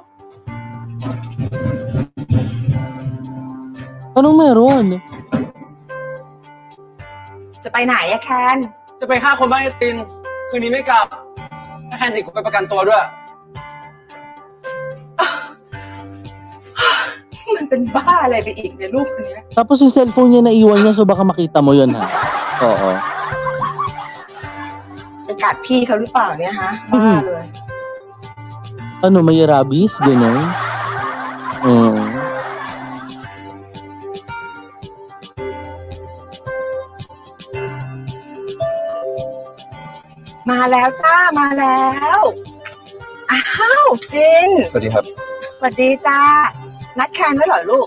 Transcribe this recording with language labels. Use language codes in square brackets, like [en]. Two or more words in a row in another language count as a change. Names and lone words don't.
[tl] Anong meron? [th] จะไปไหนอะแคน จะไปฆ่าคนบ้านไอตินคืนนี้ไม่กลับถ้าแคนติดกูไปประกันตัวด้วย มันเป็นบ้าอะไรไปอีกเนี่ยลูกคนเนี้ย [tl] Tapos yung cellphone niya naiwan niya, so baka makita mo yun, ha? Oo. [th] ไปกัดพี่เขาหรือเปล่าเนี่ยฮะบ้าเลย [tl] Ano, may rabies? Ganun? Oo. [th] มาแล้วจ้ามาแล้วอ้าวจิน สวัสดีครับ สวัสดีจ้านัดแคนไว้เหรอลูก